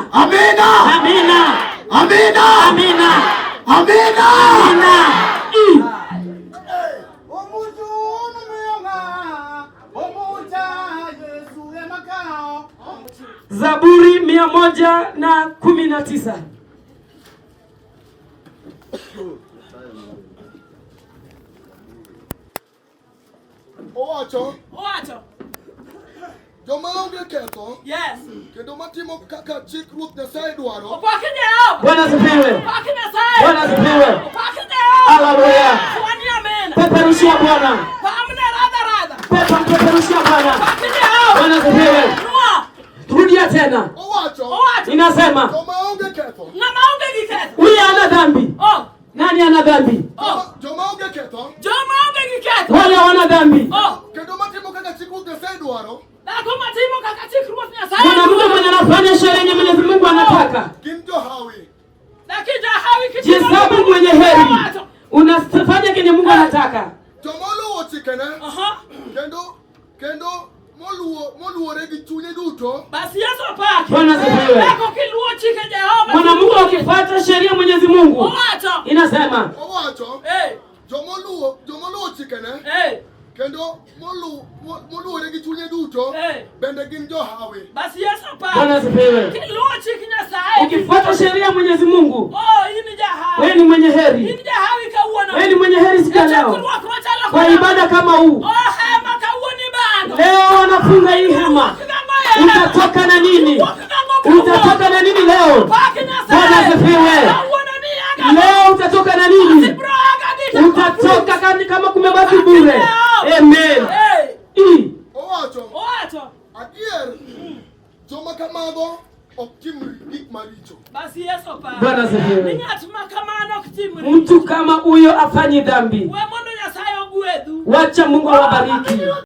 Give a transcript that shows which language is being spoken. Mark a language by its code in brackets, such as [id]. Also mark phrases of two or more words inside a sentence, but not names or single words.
[sw] Amina. Amina. Amina. Amina. Amina. Amina. Zaburi 119. [luo] Owacho. Joma onge ketho. Yes. Kendo matimo kaka chik Ruoth Nyasaye dwaro. [sw] Bwana asifiwe. Bwana asifiwe. Haleluya. Peperushia Bwana. Peperushia Bwana. Bwana asifiwe. Rudia tena. [luo] Owacho. [sw] Inasema. [luo] Joma onge ketho. [sw] Huyu ana dhambi. Nani ana dhambi? [luo] Joma onge ketho. [sw] Wale wana dhambi. [luo] Kendo matimo kaka chik Ruoth Nyasaye dwaro. [sw] Kuna mtu mwenye anafanya sheria yenye Mwenyezi Mungu anataka. [luo] Gin johawi. [sw] Jihesabu mwenye heri. Unafanya kenye Mungu anataka. [luo] Joma oluwo chikene. Kendo moluwore gi chunye duto. [sw] Bwana asifiwe. Mwanamke ukifuata sheria Mwenyezi Mungu inasema. [luo] Owacho. Joma oluwo chikene. Kendo moluwore gi chunye duto. Bende gin johawi. [sw] Bwana asifiwe. Ukifuata sheria Mwenyezi Mungu, wewe ni mwenye heri. Wewe ni mwenye heri siku ya leo. Kwa ibada kama huu. Leo wanafunga hii hema. Utatoka na nini? Utatoka na nini leo? Bwana asifiwe. Leo utatoka na nini? Utatoka kama kumebaki bure. Amen. [luo] Owacho. Adier. Joma kamago [sw] Basi Yesu pa. Bwana asifiwe. Ningatuma kama anokutimuri. Mtu kama huyo afanye dhambi. Wewe mbona [luo] Nyasaye ogwedhu? [sw] Wacha Mungu awabariki.